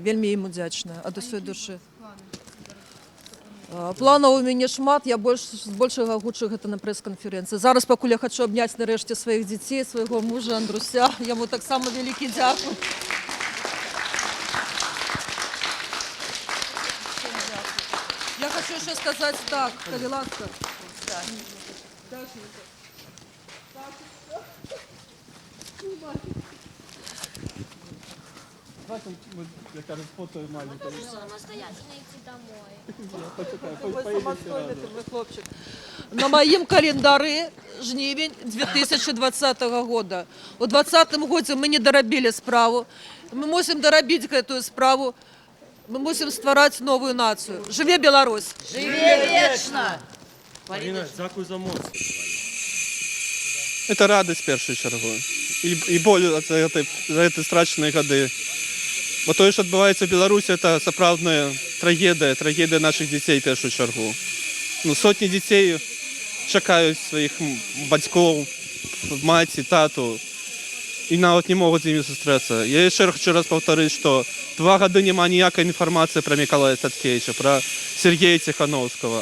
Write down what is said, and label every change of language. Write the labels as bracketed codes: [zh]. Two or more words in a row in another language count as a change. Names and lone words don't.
[be] Вельмі ім удзячная ад усёй душы. Планаў у мяне шмат, я большага гучу гэта на прэс-канферэнцыі. Зараз пакуль я хачу абняць нарэшце сваіх дзяцей, свайго мужа Андруся. Яму таксама вялікі дзякуй. Я хочу яшчэ сказаць так, калі ласка. [ru] Давайте мы, я кажется, фото маленькое. Самостоятельно идти домой. [uk] Хлопчик. [be] На маім календары жнівень 2020 года. У 2020 годзе мы не дарабілі справу. Мы мусім дарабіць гэтую справу. Мы мусім ствараць новую нацыю. Жыве Беларусь! Живе вечно! [uk] Поліна, дякую за моц. [ru] Это радость [uk] в першую чергу. [ru] І боль за эти страшные годы. [uk] Бо то, що відбувається в Білорусі, це справжня трагедія наших дітей в першу чергу. Сотні дітей чекають своїх батьків, маті, тату, і навіть не можуть з ними зустрітися. Я ще хочу раз повторити, що 2 роки немає ніякої інформації про Миколая Статкевича, про Сергія Тихановського.